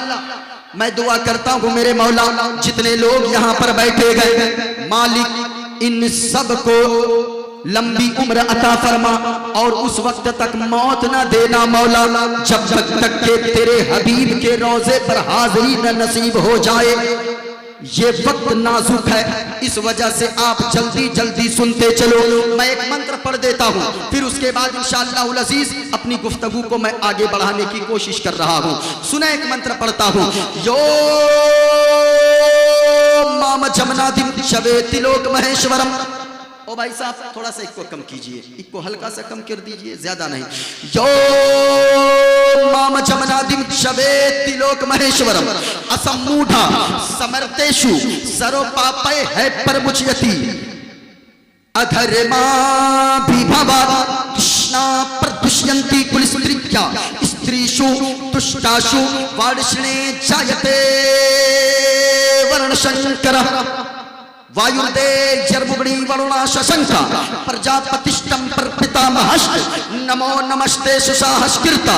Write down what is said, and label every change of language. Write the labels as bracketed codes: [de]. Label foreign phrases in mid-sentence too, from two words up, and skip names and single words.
[ur] میں دعا کرتا ہوں میرے مولا جتنے لوگ یہاں پر بیٹھے گئے مالک ان سب کو لمبی عمر عطا فرما اور اس وقت تک موت نہ دینا مولا جب تک کہ تیرے حبیب کے روضے پر حاضری نہ نصیب ہو جائے. یہ وقت نازک ہے، اس وجہ سے آپ جلدی جلدی سنتے چلو. میں ایک منتر پڑھ دیتا ہوں، پھر اس کے بعد انشاءاللہ العزیز اپنی گفتگو کو میں آگے بڑھانے کی کوشش کر رہا ہوں. سنیں، ایک منتر پڑھتا ہوں. [sa] यो माम् अजमनादिम् वेत्ति लोकमहेश्वरम्. [ur] او بھائی صاحب تھوڑا سا ایک کو کم کیجئے، ایک کو ہلکا سا کم کر دیجئے، زیادہ نہیں. [sa] यो माम् अजमनादिम् वेत्ति लोकमहेश्वरम् असम्मूढः स मर्त्येषु सर्वपापैः प्रमुच्यते अधर्माभिभवात् कृष्ण प्रदुष्यन्ति कुलस्त्रियः स्त्रीषु दुष्टासु वार्ष्णेय जायते वर्णसङ्करः वायुर्यमोऽग्निर्वरुणः शशाङ्कः प्रजापतिस्त्वं प्रपितामहश्च नमो नमस्तेऽस्तु सहस्रकृत्वः